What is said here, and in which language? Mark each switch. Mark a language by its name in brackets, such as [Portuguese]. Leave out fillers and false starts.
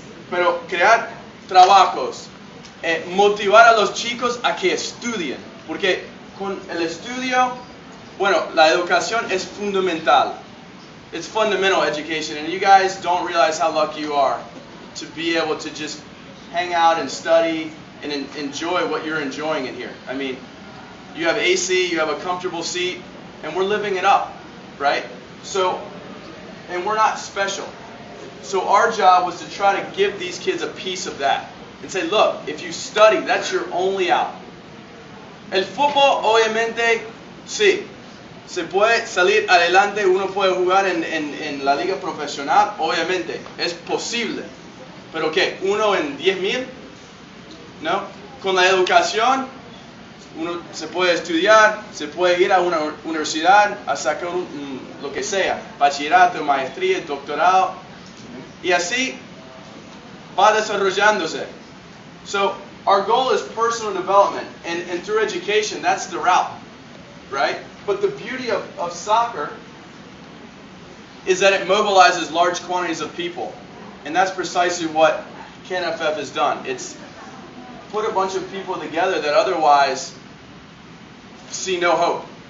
[Spanish] Pero crear trabajos, motivar a los chicos a que estudien, porque con el estudio, bueno, la educación es fundamental. [English] It's fundamental education, and you guys don't realize how lucky you are to be able to just hang out and study and enjoy what you're enjoying in here. I mean, you have AC, you have a comfortable seat, and we're living it up, right? So, and we're not special. So our job was to try to give these kids a piece of that and say, look, if you study, that's your only out. [Spanish] El fútbol, obviamente, sí. Se puede salir adelante, uno puede jugar en la liga profesional, obviamente, es posible. Pero ¿qué? ¿Uno en 10,000? ¿No? Con la educación, uno se puede estudiar, se puede ir a una universidad a sacar lo que sea, bachillerato, maestría, doctorado, y así va desarrollándose. [English] So our goal is personal development, and through education, that's the route, right? But the beauty of soccer is that it mobilizes large quantities of people, and that's precisely what CANFF has done. It's put a bunch of people together that otherwise see no hope.